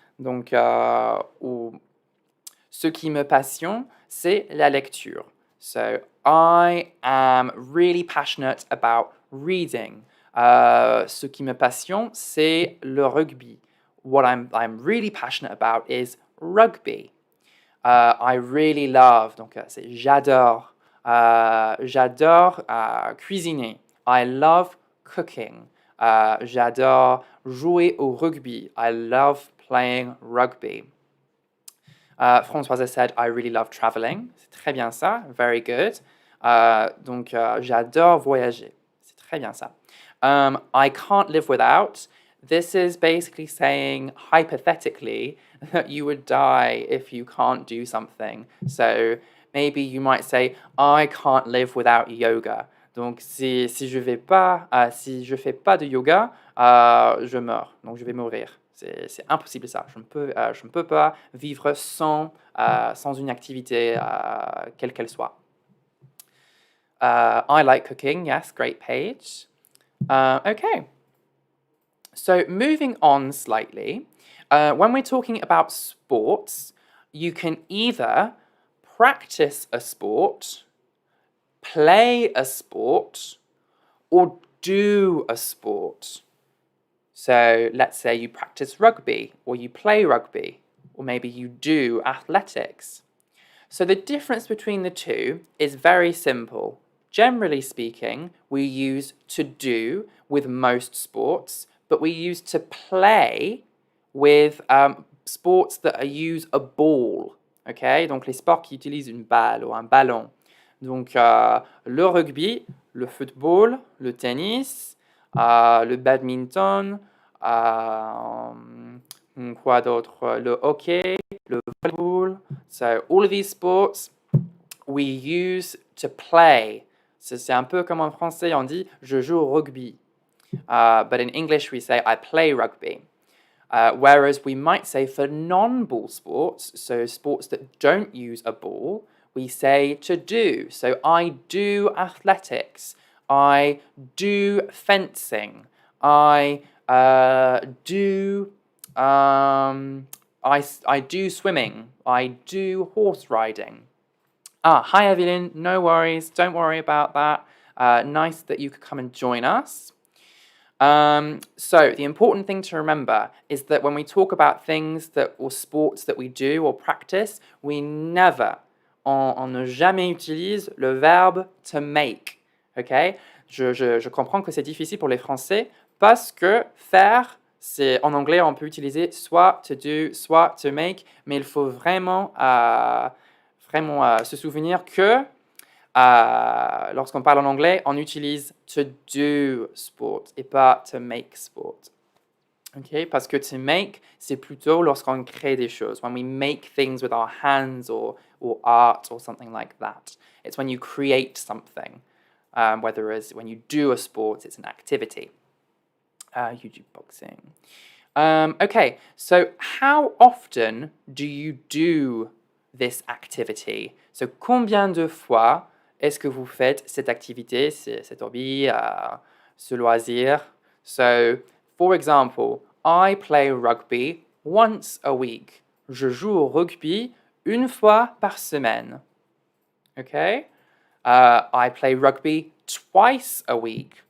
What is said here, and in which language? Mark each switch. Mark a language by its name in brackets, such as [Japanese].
[French] Donc, ce qui me passionne, c'est la lecture. [English] So, I am really passionate about reading. [French] Ce qui me passionne, c'est le rugby. [English] What I'm really passionate about is rugby. I really love, [French] donc c'est j'adore. J'adore cuisiner. [English] I love cooking. [French] J'adore jouer au rugby. [English] I love playing rugby. Françoise has said, I really love traveling. [French] C'est très bien ça. [English] Very good. [French] Donc, j'adore voyager. C'est très bien ça. [English] I can't live without. This is basically saying, hypothetically, that you would die if you can't do something. So, maybe you might say, I can't live without yoga. [French] Donc, si je fais pas de yoga, je meurs. Donc, je vais mourir. C'est impossible ça. Je ne peux pas vivre sans une activité, quelle qu'elle soit. [English] I like cooking. Yes, great page. Okay. So, moving on slightly, when we're talking about sports, you can either practice a sport, play a sport, or do a sport. So let's say you practice rugby, or you play rugby, or maybe you do athletics. So the difference between the two is very simple. Generally speaking, we use to do with most sports, but we use to play with sports that use a ball. Okay? [French] Donc les sports qui utilisent une balle ou un ballon. Donc le rugby, le football, le tennis, le badminton, quoi d'autre? Le hockey, le volleyball. [English] So all of these sports we use to play. [French] C'est un peu comme en français on dit je joue au rugby. [English] But in English we say I play rugby. Whereas we might say for non-ball sports, so sports that don't use a ball, we say to do. So I do athletics. I do fencing. I do swimming. I do horse riding. Hi Evelyn, no worries. Don't worry about that. Nice that you could come and join us. So the important thing to remember is that when we talk about things or sports that we do or practice, we never, [French] on ne jamais utilise le verbe to make. [English] Okay? [French] Je comprends que c'est difficile pour les Français parce que faire, c'est en anglais on peut utiliser soit to do, soit to make, mais il faut vraiment se souvenir que lorsqu'on parle en anglais, on utilise to do sport et pas to make sport. Okay? Parce que to make, c'est plutôt lorsqu'on crée des choses. [English] When we make things with our hands or art or something like that. It's when you create something. Whereas when you do a sport, it's an activity. You do boxing. Okay, so how often do you do this activity? So [French] combien de fois est-ce que vous faites cette activité, cet hobby, ce loisir? [English] So, for example, I play rugby once a week. [French] Je joue au rugby une fois par semaine. [English] Okay? I play rugby twice a week.